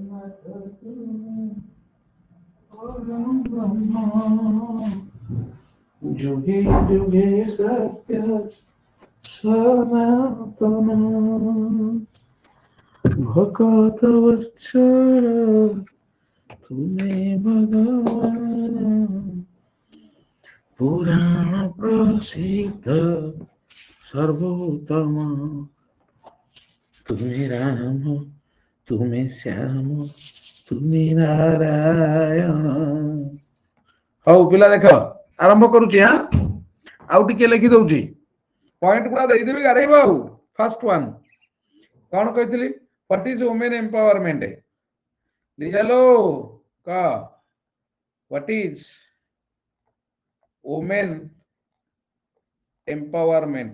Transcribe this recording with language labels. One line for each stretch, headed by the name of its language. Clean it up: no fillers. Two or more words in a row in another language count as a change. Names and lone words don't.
Hindi: जुगे जुगे सत्य सनातन भगत वत्सल तुम्हें भगवान पुराण प्रसिद्ध सर्वोत्तम तुम्हें राम तुम्हें श्याम तुम्हें नारायण।
Odia: ହଉ ପିଲା ଦେଖ ଆରମ୍ଭ କରୁଛି ହଁ ଆଉ ଟିକେ ଲେଖି ଦଉଛି ପଏଣ୍ଟ ଗୁଡା ଦେଇଦେବି ଗାରେଇବ ଆଉ।
English: first one
Odia: କଣ କହିଥିଲି
English: what is women empowerment ଲିଜାଲୋ କ what is women empowerment.